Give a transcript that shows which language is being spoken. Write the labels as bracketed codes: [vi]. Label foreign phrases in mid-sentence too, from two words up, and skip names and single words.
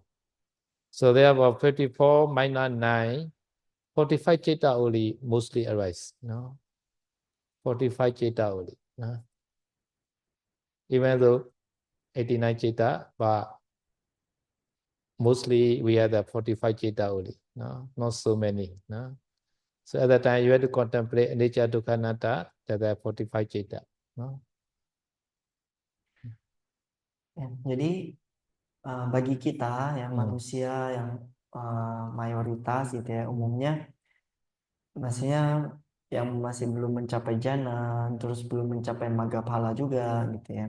[en] So therefore 54 minus 9, 45 citta only mostly arise, 45 citta only. Even though 89 citta, but mostly we have the 45 citta only, not so many. So at that time you have to contemplate [pi] anicca dukkha anatta, [en] that are 45 citta. [id] Ya, jadi bagi kita yang manusia yang mayoritas gitu ya umumnya maksudnya yang masih belum mencapai jana terus belum mencapai magaphala juga gitu ya.